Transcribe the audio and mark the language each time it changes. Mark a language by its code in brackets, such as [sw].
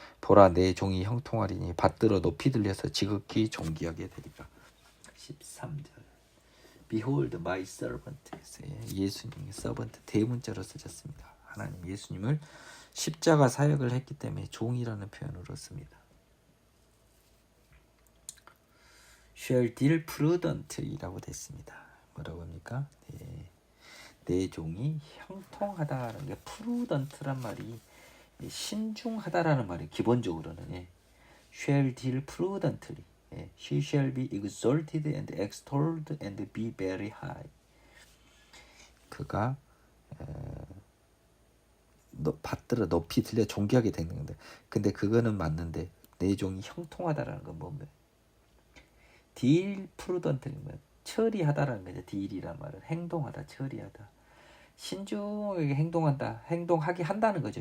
[ko] 보라 내 종이 형통하리니 받들어 높이 들려서 지극히 존귀하게 되리라. [en] 13절 Behold my servant. [ko] 예수님의 servant 대문자로 쓰셨습니다. 하나님 예수님을 십자가 사역을 했기 때문에 종이라는 표현으로 씁니다. [en] shall deal prudently라고 [ko] 됐습니다. 뭐라고 합니까? 내 종이 형통하다라는 게 prudent란 말이 신중하다라는 말이 기본적으로는 [en] shall deal prudently. She shall be exalted and extolled and be very high. [ko] 그가 받들어 높이 들려 존귀하게 되는 건데, 근데 그거는 맞는데 내 종이 형통하다라는 건 뭐면 [en] deal prudently [ko] 면 처리하다라는 거죠. deal이란 말은 행동하다, 처리하다. 신중하게 행동한다, 행동하게 한다는 거죠.